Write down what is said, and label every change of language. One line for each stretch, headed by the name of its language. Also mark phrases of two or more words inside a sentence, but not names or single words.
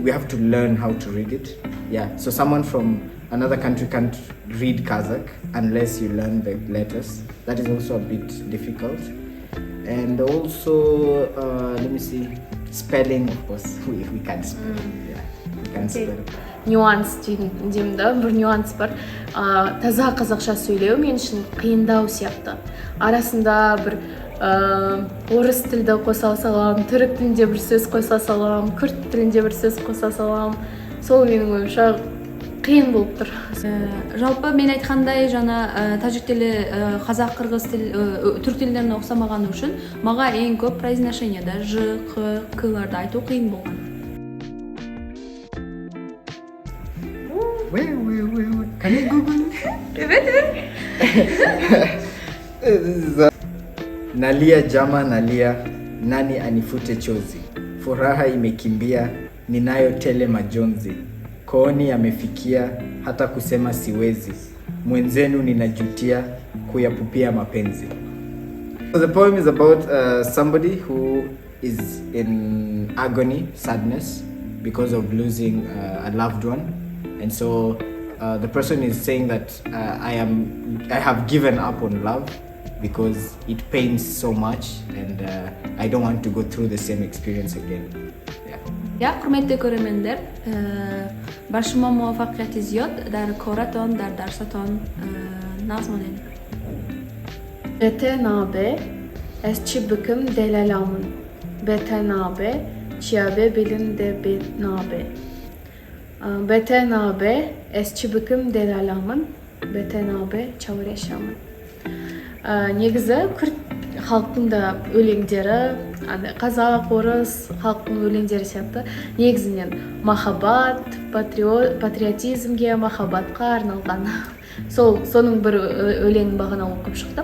English: We have to learn how to read it. Yeah, so someone from another country can't read Kazakh unless you learn the letters. That is also a bit difficult. And also, let me see, spelling, of course, we can't spell. Yeah, we can't spell.
Kazakh: Нюанс деймін да, бір нюанс бар. Таза қазақша сөйлеу мен үшін қиындау сияқты. Арасында бір орыс тілді қоса салам, түрік тілінде бір сөз қоса салам, күрд тілінде бір сөз қоса салам. Сол менің ойымша қиын болып тұр. Жалпы мен айтқандай жаңа тәжік тілі, қазақ, қырғыз тілі, түрк тілдеріне ұқсамағаны үшін маға ең көп произношениеда ж, қ, к-ларды айту қиын болған.
English: Wait. Can you Google?
Swahili: Nalia jama nalia, nani anifute chozi. Furaha imekimbia, ninayo tele majonzi. Kooni yamefikia, hata kusema siwezi. Mwenzenu ninajutia, kuyapupia mapenzi.
English: So the poem is about somebody who is in agony, sadness, because of losing a loved one. And so the person is saying that I have given up on love because it pains so much and I don't want to go through the same experience again. Ja,
Kazakh: құрметті көрермендер,
Tajik: баршыма муаффақият зиёд дар коратон, дар дарсатон назмонен.
Kurdish: Bete nabe, ez çi bıkım delalamın. Bete nabe, çiyabe bilin de be nabe. Bete nabe, ez çi bıkım delalamın. Bete nabe, çavreşamın.
Kazakh: Негізі күрд халықтың да өлеңдері, қазақ, орыс халықтың өлеңдері сияқты негізінен махаббат, патриотизмге, махаббатқа арналған. Соның бір өлең бағана оқып шықтым.